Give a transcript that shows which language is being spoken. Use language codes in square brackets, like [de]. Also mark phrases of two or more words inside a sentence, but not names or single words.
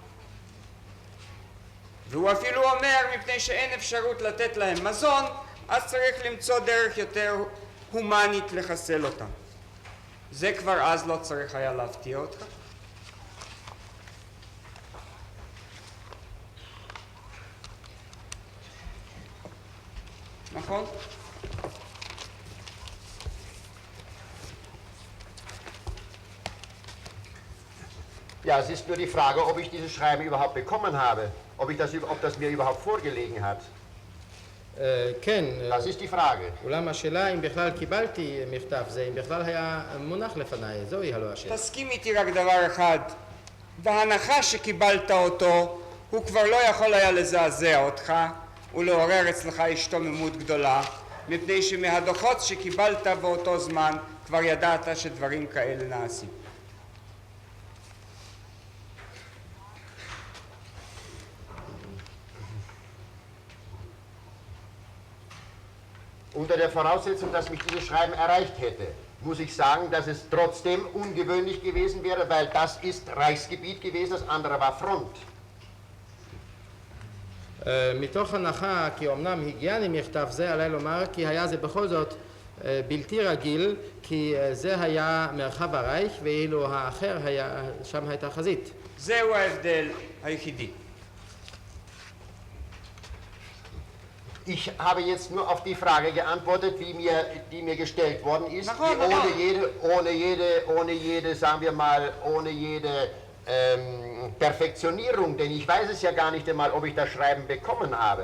[he] והוא אפילו אומר, מפני שאין אפשרות לתת להם מזון, אז צריך למצוא דרך יותר הומנית לחסל אותם. זה כבר אז לא צריך היה להפתיע אותך? נכון? [de] Ja, es ist nur die Frage, ob ich dieses Schreiben überhaupt bekommen habe, ob das mir überhaupt vorgelegen hat. [he] כן, [de] Das ist die Frage. [he] אולם השאלה אם בכלל קיבלתי מכתב זה, אם בכלל היה מונח לפניי, זוהי הלא השאלה. תסכים איתי רק דבר אחד, בהנחה שקיבלת אותו, הוא כבר לא יכול היה לזעזע אותך ולעורר אצלך השתוממות גדולה, מפני שמהדוחות שקיבלת באותו זמן כבר ידעת שדברים כאלה נעשים. [de] Unter der Voraussetzung, dass mich dieses Schreiben erreicht hätte, muss ich sagen, dass es trotzdem ungewöhnlich gewesen wäre, weil das ist Reichsgebiet gewesen, das andere war Front. [he] מתוך הנחה כי אמנם הגיעני מכתב זה, עליי לומר כי היה זה בכל זאת בלתי רגיל, כי זה היה מרחב הרייך ואילו האחר היה, שם הייתה חזית. זהו ההבדל היחידי. [de] Ich habe jetzt nur auf die Frage geantwortet, die mir gestellt worden ist, ohne jede, sagen wir mal, ohne jede Perfektionierung, denn ich weiß es ja gar nicht einmal, ob ich das Schreiben bekommen habe.